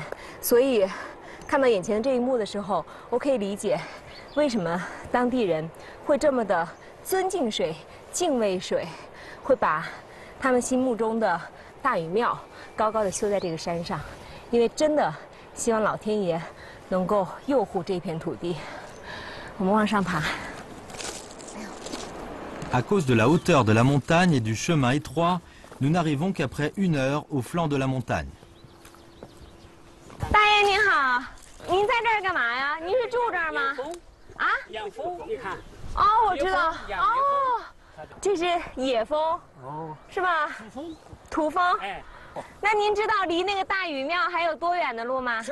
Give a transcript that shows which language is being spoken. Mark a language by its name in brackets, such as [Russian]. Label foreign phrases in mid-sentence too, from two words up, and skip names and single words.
[Chinese] 所以，看到眼前的这一幕的时候，我可以理解为什么当地人会这么的尊敬水、敬畏水，会把他们心目中的大禹庙高高的修在这个山上，因为真的希望老天爷能够佑护这片土地。我们往上爬。 [French] À cause de la hauteur de la montagne et du chemin étroit, nous n'arrivons qu'après 1 heure au flanc de la montagne. [Chinese] 大爷您好，您在这儿干嘛呀？您是住这儿吗？啊？养蜂，你看。哦，我知道。哦，这是野蜂。哦。是吧？土蜂。土蜂。哎。那您知道离那个大禹庙还有多远的路吗？